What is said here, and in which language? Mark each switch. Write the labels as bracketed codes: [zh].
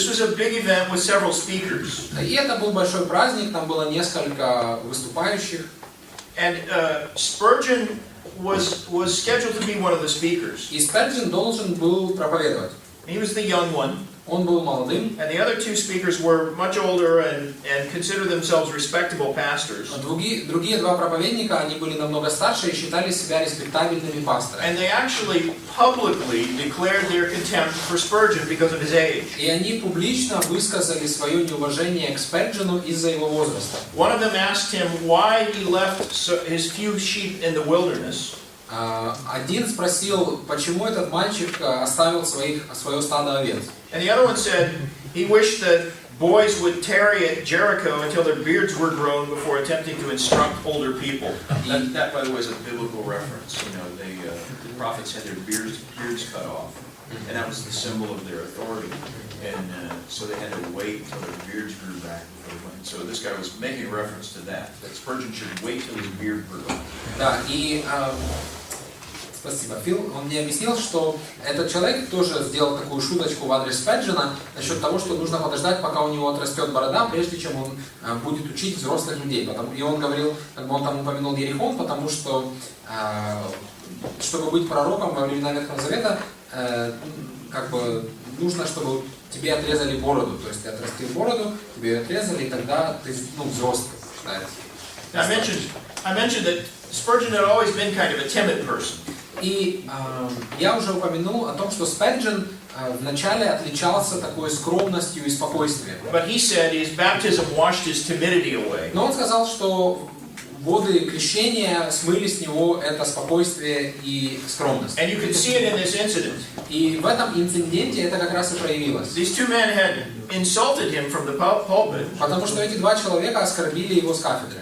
[en] This was a big event with several speakers. [ru] И это был большой праздник, там было несколько выступающих. [en] And Spurgeon was scheduled to be one of the speakers. [ru] И Сперджен должен был проповедовать. [en] He was the young one. [ru] Он был молодым. [en] And the other two speakers were much older and considered themselves respectable pastors. [ru] Другие два проповедника, они были намного старше и считали себя респектабельными пасторами. [en] And they actually publicly declared their contempt for Spurgeon because of his age. [ru] И они публично высказали свое неуважение к Сперджену из-за его возраста. [en] One of them asked him why he left his few sheep in the wilderness. [ru] Один спросил, почему этот мальчик оставил свое стадо овец. [en] And the other one said he wished that boys would tarry at Jericho until their beards were grown before attempting to instruct older people. That, by the way, is a biblical reference. You know, the prophets had their beards cut off, and that was the symbol of their authority. And so they had to wait until their beards grew back before they went. So this guy was making a reference to that Spurgeon should wait till his beard grew. [ru] Да, и спасибо. Фил, он мне объяснил, что этот человек тоже сделал такую шуточку в адрес Сперджена насчет того, что нужно подождать, пока у него отрастет борода, прежде чем он будет учить взрослых людей. И он говорил, как бы он там упомянул Ерихон, потому что, чтобы быть пророком во времена Ветхого Завета, как бы нужно, чтобы тебе отрезали бороду. То есть ты отрастил бороду, тебе ее отрезали, и тогда ты взрослый считается. [en] I mentioned that Spurgeon had always been kind of a timid person. [ru] И я уже упомянул о том, что Сперджен вначале отличался такой скромностью и спокойствием. [en] But he said his baptism washed his timidity away. [ru] Но он сказал, что воды крещения смыли с него это спокойствие и скромность. [en] And you can see it in this incident. [ru] И в этом инциденте это как раз и проявилось. [en] These two men had insulted him from the pulpit. [ru] Потому что эти два человека оскорбили его с кафедры.